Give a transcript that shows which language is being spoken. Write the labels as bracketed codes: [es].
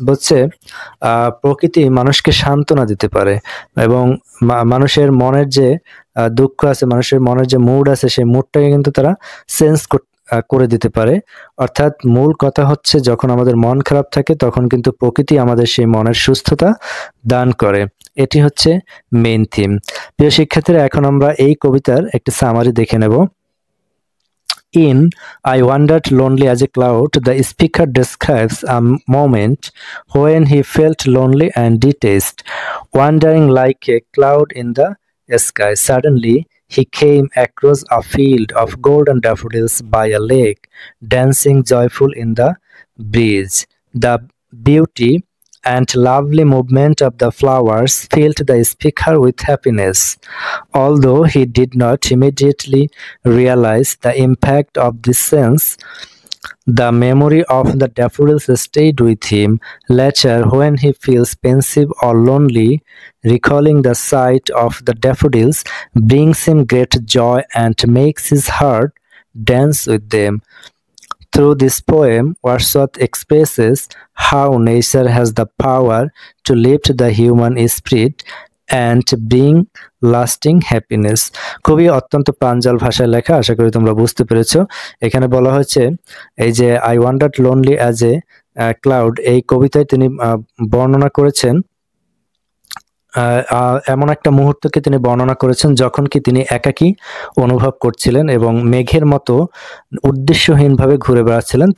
[bn] বলছে প্রকৃতি মানুষকে সান্ত্বনা দিতে পারে এবং মানুষের মনের যে দুঃখ আছে, মানুষের মনের যে মুড আছে সেই মুডটাকে কিন্তু তারা সেন্স করে দিতে পারে। অর্থাৎ মূল কথা হচ্ছে যখন আমাদের মন খারাপ থাকে তখন কিন্তু প্রকৃতি আমাদের সেই মনের সুস্থতা দান করে। এটি হচ্ছে মেইন থিম। প্রিয় শিক্ষার্থীরা, এখন আমরা এই কবিতার একটি সামারি দেখে নেব। [en] In I Wandered Lonely as a Cloud, the speaker describes a moment when he felt lonely and detached. Wandering like a cloud in the sky, suddenly he came across a field of golden daffodils by a lake, dancing joyful in the breeze. The beauty and lovely movement of the flowers filled the speaker with happiness. Although he did not immediately realize the impact of this sense, the memory of the daffodils stayed with him. Later, when he feels pensive or lonely, recalling the sight of the daffodils brings him great joy and makes his heart dance with them. Through this poem, Wordsworth expresses how nature has the power to lift the human spirit and bring lasting happiness. [bn] খুবই অত্যন্ত প্রাঞ্জল ভাষায় লেখা, আশা করি তোমরা বুঝতে পেরেছো। এখানে বলা হয়েছে এই যে [en] I wandered lonely as a cloud, [bn] এই কবিতায় তিনি বর্ণনা করেছেন এমন একটা মুহূর্তকে তিনি বর্ণনা করেছেন যখন কি তিনি একাকী অনুভব করছিলেন এবং মেঘের মতো উদ্দেশ্যহীনভাবে ঘুরে বেড়াচ্ছিলেন।